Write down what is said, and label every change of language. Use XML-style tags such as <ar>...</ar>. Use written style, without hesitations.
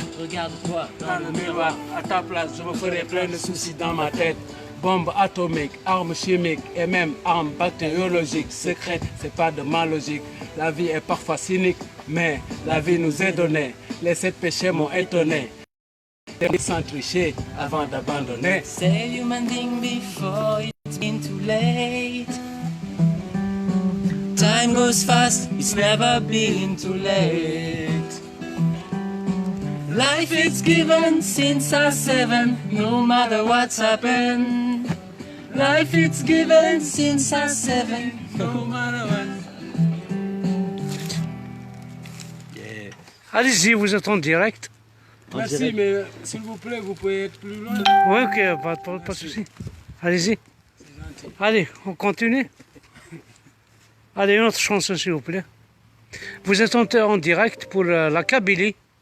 <fr>Regarde-toi dans le miroir, à ta place, je me ferai plein de soucis dans ma tête. Bombes atomiques, armes chimiques et même armes bactériologiques secrètes, c'est pas de ma logique. La vie est parfois cynique, mais la vie nous est donnée. Les 7 péchés m'ont étonné. Sans tricher avant d'abandonner.</fr> <en>Say human being before it's been too late. Time goes fast, it's never been too late. Life is given since I was 7, no matter what's happened. Life is given since I was 7, no matter what. Yeah.</en> <fr>Allez-y, vous êtes en direct. Merci, mais s'il vous plaît, vous pouvez être plus loin. Oui, ok, pas de souci. Allez-y. Allez, on continue. Allez, une autre chanson, s'il vous plaît. Vous êtes en direct pour la Kabylie.</fr>